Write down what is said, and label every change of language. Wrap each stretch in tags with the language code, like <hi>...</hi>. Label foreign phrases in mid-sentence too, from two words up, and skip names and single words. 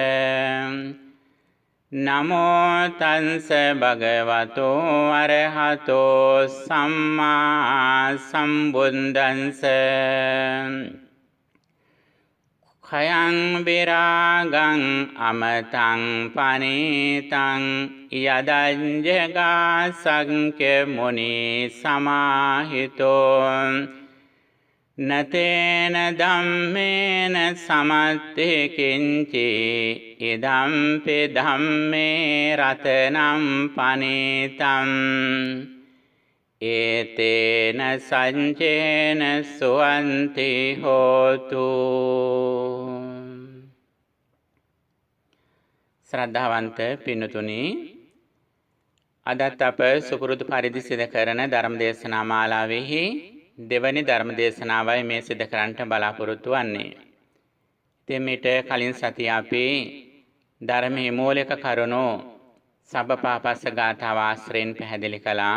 <pi>නමෝ තංස භගවතෝ අරහතෝ සම්මා සම්බුද්දංස khයං විරාගං අමතං පනීතං යදංජගා සංඛ්‍ය මුනි සමාහිතෝ නතේන ධම්මේන සමත්ති කිංචි ඉදම්පි ධම්මේ රතනම් පනීතං ඒතේන සංචේන සුවන්ති හෝතු.</pi> <si>ශ්‍රද්ධාවන්ත පින්නතුනි, අදත් අප සුපුරුදු පරිදි සිදු කරන ධර්ම දේශනා මාලාවෙහි දෙවැනි ධර්ම දේශනාවයි මේ සිදු කරන්නට බලාපොරොත්තු වන්නේ. ඉතින් මීට කලින් සතිය අපි ධර්මයේ මූලික කරුණු සබ්බපාපස්ස ගාථාව ආශ්‍රයෙන් පැහැදිලි කළා.</si>